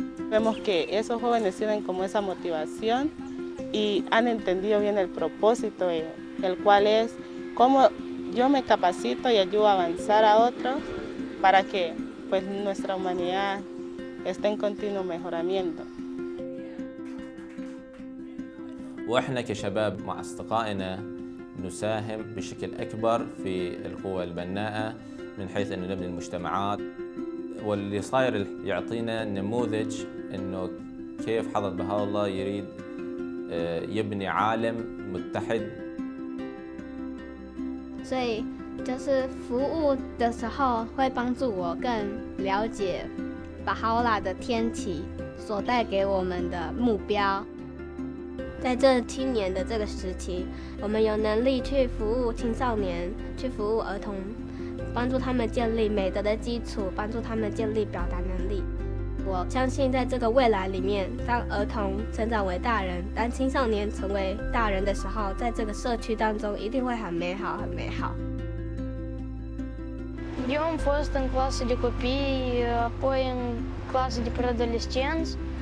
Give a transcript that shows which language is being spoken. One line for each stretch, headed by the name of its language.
Spanish: Vemos que esos jóvenes tienen como esa motivación y han entendido bien el propósito, el cual es cómo yo me capacito y ayudo a avanzar a otros para que pues, nuestra humanidad esté en continuo mejoramiento.
Arabic: وإحنا كشباب مع أصدقائنا نساهم بشكل أكبر في القوى البناءة من حيث أنه نبني المجتمعات، واللي صاير يعطينا نموذج أنه كيف حضرة بهاء الله يريد يبني عالم متحد.
Chinese: 所以就是服务的时候会帮助我更了解巴哈拉的天启所带给我们的目标。在这青年的这个时期，我们有能力去服务青少年，去服务儿童，帮助他们建立美德的基础，帮助他们建立表达能力。我相信在这个未来里面，当儿童成长为大人，当青少年成为大人的时候，在这个社区当中一定会很美好，很美好。
Romanian: Eu am fost în clasă de copii, apoi în clasă de preadolescenți.